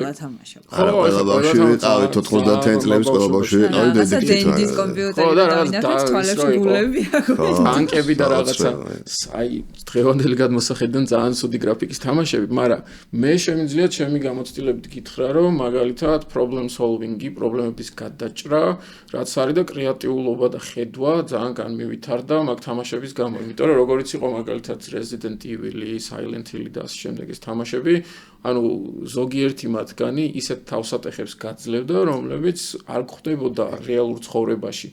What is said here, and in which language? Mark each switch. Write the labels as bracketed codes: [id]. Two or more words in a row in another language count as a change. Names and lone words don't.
[ka] არა, ყველა ბავშვი ვიყავით 90-იანი წლების ყველა ბავშვი ვიყავით addicted-ის კომპიუტერი და დავინახეთ თვალებში გულები აქვს. ტანკები და რაღაცა, აი დღევანდელი გადმოსახედიდან ძალიან ცუდი გრაფიკის თამაშები, მაგრამ მე შემიძლია ჩემი გამოცდილებით გითხრა, რომ მაგალითად [en] problem solving-ი, [ka] პრობლემების გადაჭრა, რაც არის და კრეატიულობა და ხედვა ძალიან განმივითარდა მაგ თამაშების გამო. იმიტომ რომ როგორიც იყო მაგალითად Resident Evil-ი, Silent Hill-ი და ასე შემდეგ ეს თამაშები, ანუ ზოგიერთი მათგანი ისეთ თავსატეხებს გაძლევდა, რომლებიც არ გვხვდებოდა რეალურ ცხოვრებაში.